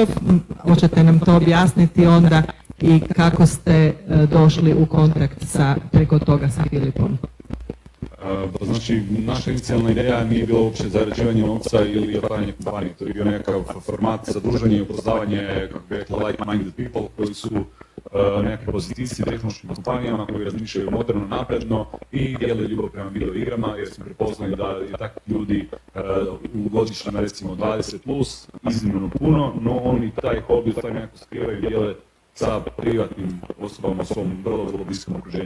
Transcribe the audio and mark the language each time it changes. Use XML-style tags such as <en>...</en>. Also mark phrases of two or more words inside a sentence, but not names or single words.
<hr>Hoćete nam to objasniti onda i kako ste došli u kontakt preko toga sa Filipom? Znači, naša inicijalna ideja nije bila uopće zarađivanje novca ili otvaranje kompanije. To je bio nekakav format za druženje i upoznavanje, kako bi rekla,</hr> <en>like-minded people</en> <hr>koji su nekakve pozitivci tehnološkim kompanijama koji razmišljaju moderno, napredno i dijele ljubav prema video igrama, jer smo prepoznali da je takvih ljudi u godišnjama recimo 20+, iznimno puno, no oni taj hobi stvari nekako skrivaju i dijele sa privatnim osobama u svom vrlo bliskom okruženju.</hr>